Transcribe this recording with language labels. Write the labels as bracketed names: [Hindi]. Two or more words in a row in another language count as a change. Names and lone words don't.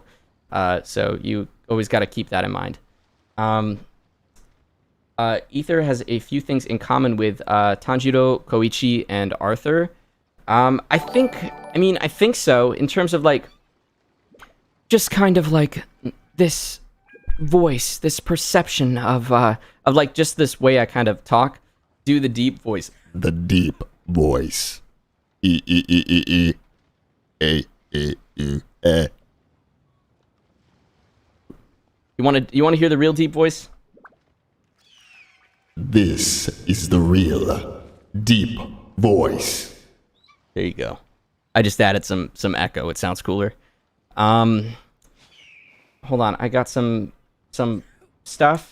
[English] So you always gotta keep that in mind. Aether has a few things in common with Tanjiro, Koichi, and Arthur. I think so, in terms of like, just kind of like this voice, this perception of like just this way I kind of talk, do the deep voice. The deep voice. E e e e e. A e e e. You want to hear the real deep voice? This is the real deep voice. There you go. I just added some echo. It sounds cooler. Hold on. I got some stuff.